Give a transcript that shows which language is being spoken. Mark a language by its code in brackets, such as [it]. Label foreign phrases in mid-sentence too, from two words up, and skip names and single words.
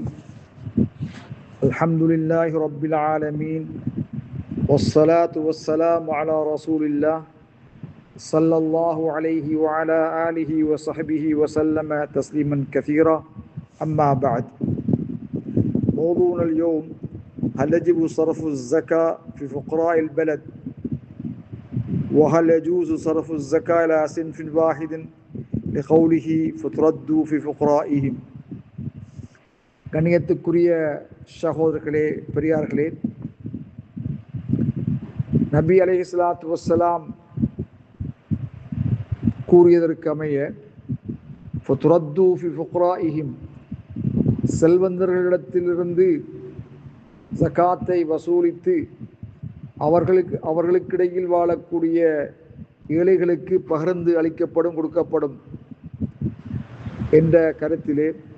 [ar] الحمد لله رب العالمين، والصلاة والسلام على رسول الله صلى الله عليه وعلى آله وصحبه وسلم تسليما كثيرا. أما بعد، موضوعنا اليوم: هل يجب صرف الزكاة في فقراء البلد؟ وهل يجوز صرف الزكاة إلى صنف واحد لقوله فتردوا في فقرائهم؟ [ta] கண்ணியத்துக்குரிய சகோதரர்களே, பெரியார்களே, நபி [ar] عليه الصلاة والسلام [ta] கூறியதற்கு அமைய [ar] فترد في فقرائهم, [ta] செல்வந்தர்களிடத்திலிருந்து ஜகாத்தை வசூலித்து அவர்களுக்கிடையில் வாழக்கூடிய ஏழைகளுக்கு பகிர்ந்து அளிக்கப்படும், கொடுக்கப்படும் என்ற கருத்திலே